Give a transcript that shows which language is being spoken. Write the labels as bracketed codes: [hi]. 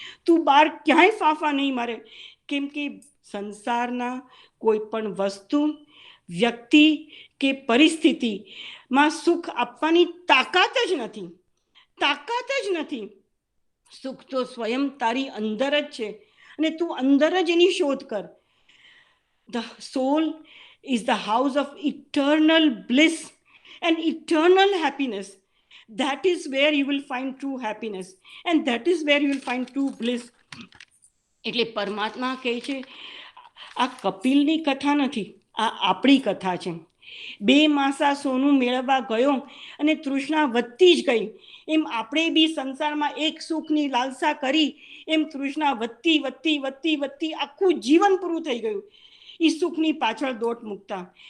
[gu] તું બહાર ક્યાંય ફાંફા નહીં મારે. કેમ કે સંસારના કોઈ પણ વસ્તુ, વ્યક્તિ કે પરિસ્થિતિમાં સુખ આપવાની તાકાત જ નથી. તાકાત જ નથી. સુખ તો સ્વયં તારી અંદર જ છે અને તું અંદર જ એની શોધ કર. [en] The soul is the house of eternal bliss and eternal happiness. That is where you will find true happiness and that is where you will find true bliss. [gu] એટલે પરમાત્મા કહે છે, આ કપિલની કથા નથી, આ આપણી કથા છે. 2 માસા સોનું મેળવવા ગયો અને તૃષ્ણા વધતી જ ગઈ. એમ આપણે બી સંસારમાં એક સુખની લાલસા કરી, એમ તૃષ્ણા વધતી વધતી વધતી વધતી આખું જીવન પૂરું થઈ ગયું એ સુખની પાછળ દોટ મૂકતા.